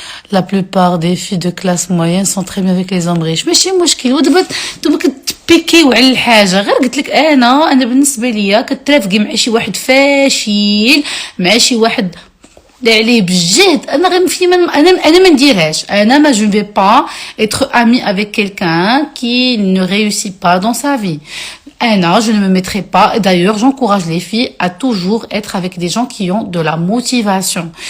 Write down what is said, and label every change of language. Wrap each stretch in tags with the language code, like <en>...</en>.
<fr>La plupart des filles de classe moyenne sont très bien avec les hommes riches.</fr> <ar>ماشي مشكل. ودابا نتوما كتبيكيو على الحاجه. غير قلت لك انا بالنسبه ليا كترافقي مع شي واحد فاشل، مع شي واحد اللي عليه بالجهد، انا غير انا ما نديرهاش. انا ما</ar> <fr>je ne vais pas être amie avec quelqu'un qui ne réussit pas dans sa vie. Je ne me mettrai pas. D'ailleurs, j'encourage les filles à toujours être avec des gens qui ont de la motivation.</fr>